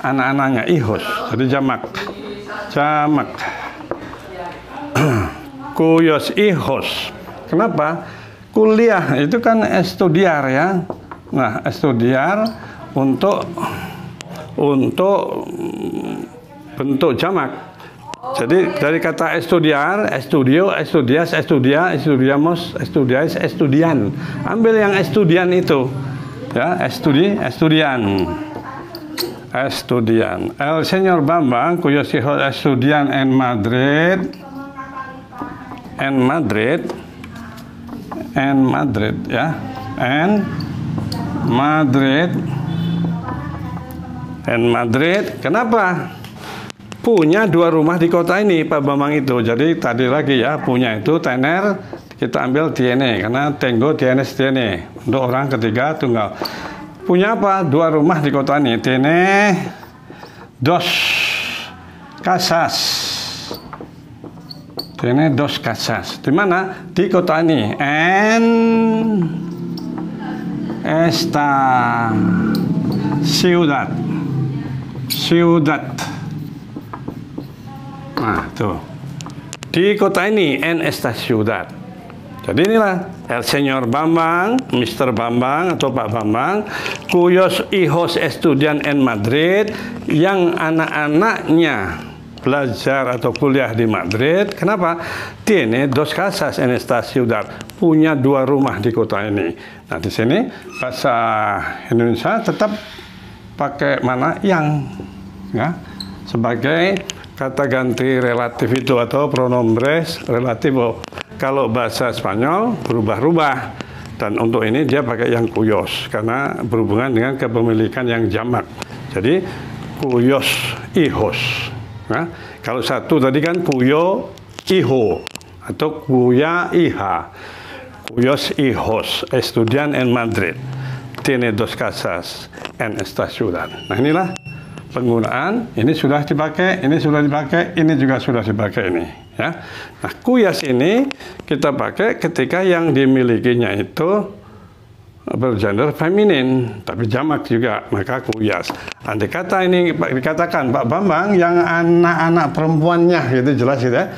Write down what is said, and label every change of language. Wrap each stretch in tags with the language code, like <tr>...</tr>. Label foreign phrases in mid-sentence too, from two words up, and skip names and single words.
<id>Anak-anaknya hijos. Jadi jamak.</id> <es>Kuyos hijos.</es> <id>Kenapa? Kuliah itu kan estudiar ya. Nah, estudiar untuk bentuk jamak. Jadi dari kata</id> <es>estudiar, estudio, estudias, estudia, estudiamos, estudiais, estudian.</es> <id>Ambil yang estudian itu. Ya, estudian.</id> <es>El Señor Bambang, cuyos hijos estudian en Madrid, ya, en Madrid.</es> <id>Kenapa? Punya 2 rumah di kota ini, Pak Bambang itu. Jadi tadi lagi ya, punya itu tener. Kita ambil</id> <es>tiene, karena tengo, tienes, tiene.</es> <id>Untuk orang ketiga tunggal. punya apa? 2 rumah di kota ini.</id> <es>Tiene dos casas. Tiene dos casas.</es> <id>Di mana? Di kota ini.</id> <es>En esta ciudad. Ciudad.</es> <id>Nah, tuh. Di kota ini,</id> <es>en esta ciudad.</es> <id>Jadi inilah</id> <es>el señor</es> <id>Bambang, Mr. Bambang atau Pak Bambang,</id> <es>cuyos hijos estudian en Madrid,</es> <id>yang anak-anaknya belajar atau kuliah di Madrid. Kenapa?</id> <es>Tiene dos casas en esta ciudad,</es> <id>punya 2 rumah di kota ini. Nah, di sini bahasa Indonesia tetap pakai mana? Yang, ya, sebagai kata ganti relatif itu atau</id> <es>pronombres relativo.</es> <id>Kalau bahasa Spanyol berubah-ubah, dan untuk ini dia pakai yang cuyos karena berhubungan dengan kepemilikan yang jamak.</id> <es>Jadi cuyos hijos.</es> <id>Nah, kalau satu tadi kan</id> <es>cuyo hijo</es> <id>atau</id> <es>cuya hija. Cuyos hijos estudian en Madrid. Tiene dos casas en esta ciudad.</es> <id>Nah, inilah penggunaan. Ini sudah dipakai, ini sudah dipakai, ini juga sudah dipakai ini. Ya. Nah, kuyas ini kita pakai ketika yang dimilikinya itu bergender feminin, tapi jamak juga, maka kuyas. Andai kata ini dikatakan Pak Bambang yang anak-anak perempuannya, gitu jelas gitu ya.</id>